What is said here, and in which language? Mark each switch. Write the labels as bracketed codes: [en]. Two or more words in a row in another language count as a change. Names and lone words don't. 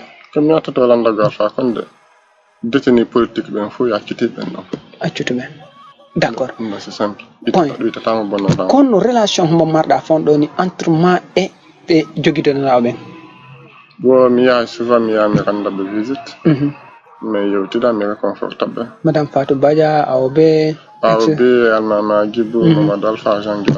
[ff] komi yettoto landagal fa konde [fr] détenu politique [ff] ɓen fof accutiɓen ɗon accutuɓen d'accord [fr] c'est simple [ff] ɗuytatama bonnoɗa kono relation mo marɗa fon ɗo ni entre ma e ɓe joguidonoɗa ɓen bo mi yaha souvent mi yaha mi randaɓe visite mais yewtida mi réconfortaɓe madame Fatou Badia awɓe almama Guibou Mamadou Alpha Jean-Guilaw